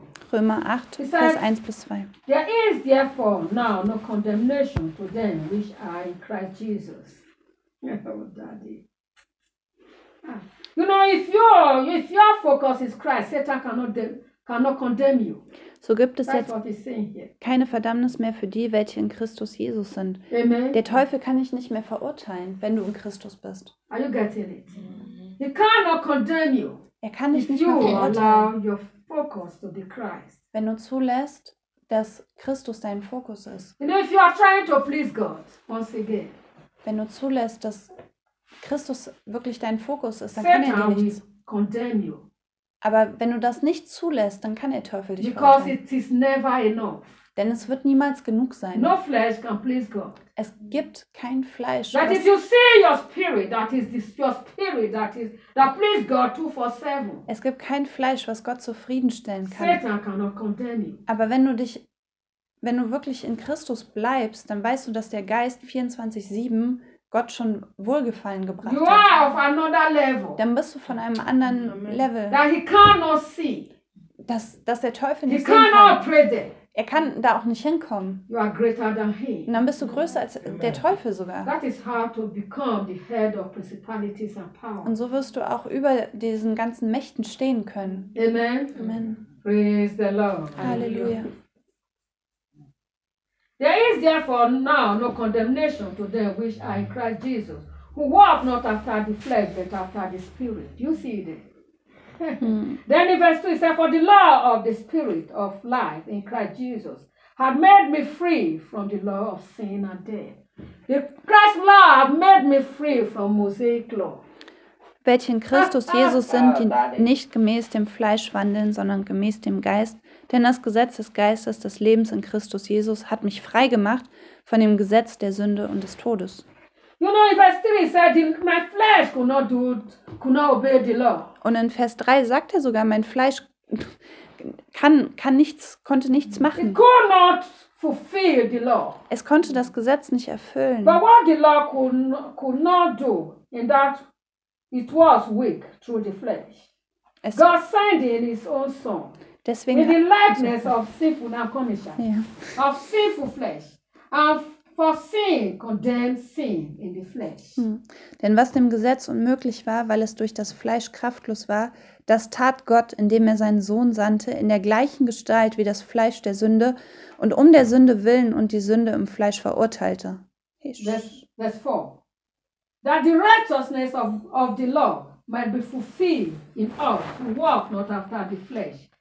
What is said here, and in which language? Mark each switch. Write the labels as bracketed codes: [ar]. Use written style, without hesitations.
[de] Römer 8, Vers 1 bis 2. [en] There is therefore now no condemnation to them which are in Christ Jesus. Oh, Daddy. You know, if your focus is Christ, Satan cannot condemn you. [de] So gibt es jetzt keine Verdammnis mehr für die, welche in Christus Jesus sind. [en] Amen. [de] Der Teufel kann dich nicht mehr verurteilen, wenn du in Christus bist. [en] Are you getting it? He cannot condemn you. [de] Er kann dich nicht mehr verurteilen. [en] Allow your focus to be Christ. [de] Wenn du zulässt, dass Christus dein Fokus ist. [en] You know, if you are trying to please God, once again. [de] Wenn du zulässt, dass Christus wirklich dein Fokus ist, dann kann er dir nichts. [en] Condemn you. [de] Aber wenn du das nicht zulässt, dann kann der Teufel dich [en] Because [de] verurteilen. [en] It is never enough. [de] Denn es wird niemals genug sein. [en] No flesh can please God. [de] Es gibt kein Fleisch. [en] That is, you see your spirit, that is this, your spirit, that is that please God 24/7. [de] Es gibt kein Fleisch, was Gott zufriedenstellen kann. [en] Satan cannot condemn you. [de] Aber wenn du wirklich in Christus bleibst, dann weißt du, dass der Geist 24/7 Gott schon Wohlgefallen gebracht [en] you are hat. Of another level. [de] Dann bist du von einem anderen Level. [en] That he cannot see. [de] Dass der Teufel [en] he [de] nicht sehen kann. [en] Cannot predict. [de] Er kann da auch nicht hinkommen. [en] You are greater than he. [de] Und dann bist du größer als Amen. Der Teufel sogar. [en] That is how to become the head of principalities and power. [de] Und so wirst du auch über diesen ganzen Mächten stehen können. [en] Amen. Amen. Praise the Lord. [de] Halleluja. [en] There is therefore now no condemnation to them which are in Christ Jesus, who walk not after the flesh, but after the Spirit. You see it there? Then in verse 2 it says, For the law of the Spirit of life in Christ Jesus had made me free from the law of sin and death. The Christ's law had made me free from Mosaic law. [de] Welche in Christus Jesus sind, die nicht gemäß dem Fleisch wandeln, sondern gemäß dem Geist. Denn das Gesetz des Geistes, des Lebens in Christus Jesus, hat mich frei gemacht von dem Gesetz der Sünde und des Todes. Und in Vers 3 sagt er sogar, mein Fleisch konnte nichts machen. [en] It could not fulfill the law. [de] Es konnte das Gesetz nicht erfüllen. [en] But what the law could not do in that it was weak through the flesh. God sent in his own son. [de] Deswegen, [en] in the likeness of sinful nature, yeah. of sinful flesh, and for sin condemned sin in the flesh. Hm. [de] Denn was dem Gesetz unmöglich war, weil es durch das Fleisch kraftlos war, das tat Gott, indem er seinen Sohn sandte, in der gleichen Gestalt wie das Fleisch der Sünde und um der Sünde willen und die Sünde im Fleisch verurteilte. [en] Verse 4. That the righteousness of the law might be fulfilled in us who walk not after the flesh.